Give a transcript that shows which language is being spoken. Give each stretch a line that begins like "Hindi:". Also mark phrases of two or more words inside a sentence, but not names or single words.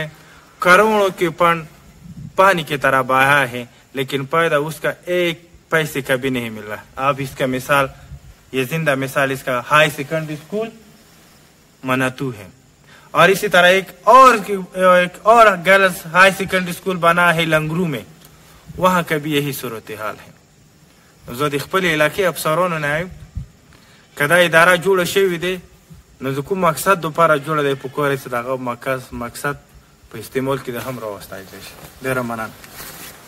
Urdu: کروڑوں کے فنڈ پانی کی طرح بہا ہے، لیکن فائدہ اس کا ایک پیسے کا بھی نہیں مل رہا. آپ اس کا مثال، یہ زندہ مثال اس کا ہائی سیکنڈری سکول مناتو ہے، اور اسی طرح ایک اور گرلز ہائی سیکنڈری سکول بنا ہے لنگرو میں، وہاں کا بھی یہی صورت حال ہے.
Pashto: زه د خپل علاقې افسرانو نه یم که دا اداره جوړه شوې دی نو د کوم مقصد دپاره جوړه دی په کور چې د هغه مقصد په استعمال کې د هم راوستایدلی شي. ډېره مننه.